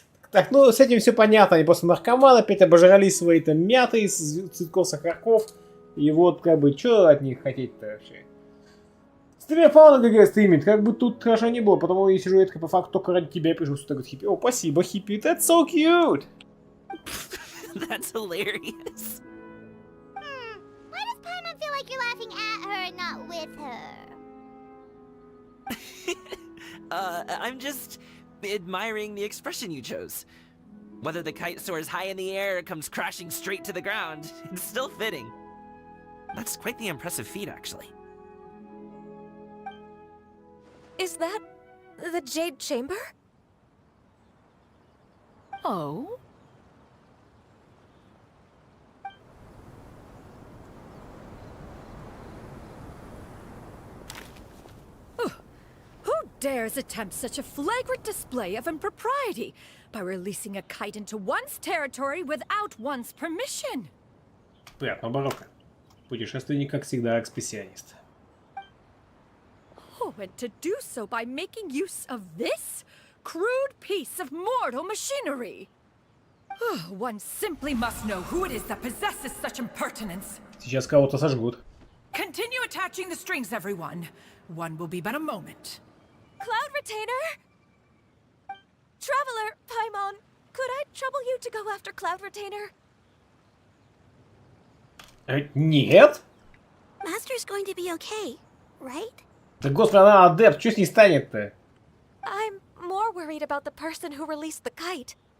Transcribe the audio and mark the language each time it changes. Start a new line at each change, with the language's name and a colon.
Russian: Так, ну с этим все понятно. Они просто наркоманы, опять обожрались свои там мяты из цветков сахарков. И вот как бы, что от них хотеть-то вообще? Стример Фауна ГГ стримит, как бы тут хорошо не было, потому я сижу редко по факту только ради тебя пришел сюда, говорит хиппи. О, спасибо, хиппи,
English: that's so cute! That's hilarious. Why does Paimon feel like you're laughing at her and not with her? I'm just admiring the expression you chose. Whether the kite soars high in the air or comes crashing straight to the ground, it's still fitting. That's quite the impressive feat, actually. Is that the Jade Chamber? Oh? Who dares attempt such a flagrant display of impropriety by releasing a kite into one's territory without one's permission?
Russian: Приятного барокко. Путешественник, как всегда, экспрессионист.
English: Oh, and to do so by making use of this crude piece of mortal machinery. One simply must know who it is that possesses such impertinence.
Russian: Сейчас кого-то сожгут.
English: Continue attaching the strings, everyone. One will be but a moment. Cloud Retainer? Traveler, Paimon, could I trouble you to go after Cloud Retainer?
Russian: Нет?
English: Master's going to be okay, right?
Russian: Да господи, она адепт, что с ней станет-то?
English: I'm more worried about the person who released the kite.